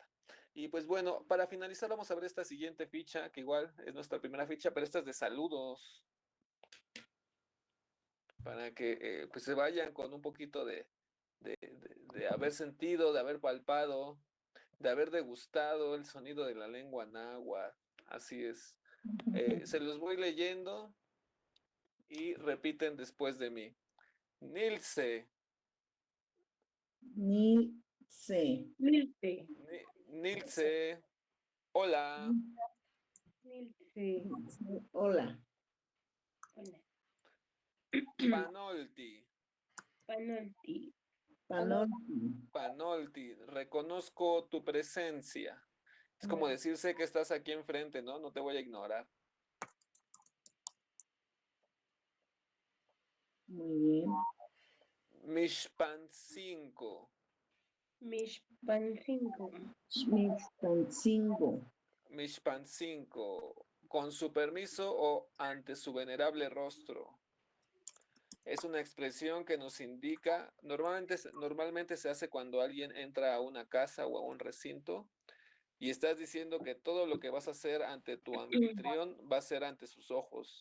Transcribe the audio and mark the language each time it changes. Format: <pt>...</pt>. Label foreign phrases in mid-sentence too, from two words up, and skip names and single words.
<es>Y pues bueno, para finalizar vamos a ver esta siguiente ficha, que igual es nuestra primera ficha, pero esta es de saludos, para que pues se vayan con un poquito de haber sentido, de haber palpado, de haber degustado el sonido de la lengua náhuatl. Así es. Se los voy leyendo y repiten después de mí. Nilce, Nilce. Nilce. Nilce, hola. Nilce. Hola. Hola. Panolti, Panolti. Panolti. Panolti, reconozco tu presencia. Es como decirse que estás aquí enfrente, ¿no? No te voy a ignorar. Muy bien. Mishpancinco, Mishpancinco. Mixpancingo. Mishpancinco, con su permiso o ante su venerable rostro. Es una expresión que nos indica, normalmente se hace cuando alguien entra a una casa o a un recinto y estás diciendo que todo lo que vas a hacer ante tu anfitrión va a ser ante sus ojos.</es>